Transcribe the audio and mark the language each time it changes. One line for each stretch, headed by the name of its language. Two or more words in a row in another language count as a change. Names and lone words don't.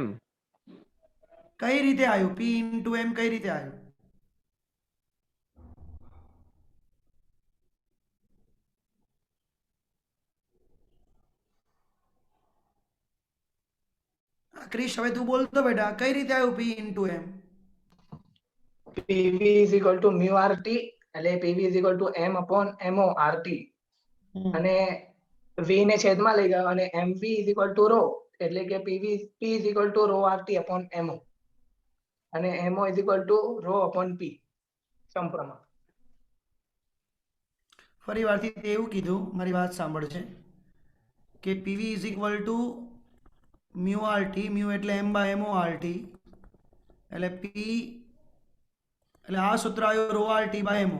Gujarati: કઈ રીતે આવ્યું?
English: P into M
Gujarati: કઈ રીતે આવ્યું? ક્રિશ હવે તું બોલતો બેટા, કઈ રીતે આવ્યું
English: P into M? PV is equal to mu RT,
Gujarati: એટલે
English: PV is equal to M upon MO RT,
Gujarati: અને V ને છેદમાં લઈ ગયો અને
English: MV is equal to rho,
Gujarati: એટલે કે
English: P is equal to rho RT upon MO, અને MO is equal to rho upon P સમપ્રમાણ.
Gujarati: ફરી વારથી તે એવું કીધું, મારી વાત સાંભળજે, કે
English: PV is equal to mu RT,
Gujarati: મ્યુ એટલે
English: M by MO RT,
Gujarati: એટલે પી એટલે આ સૂત્ર આવ્યું
English: rho RT by MO.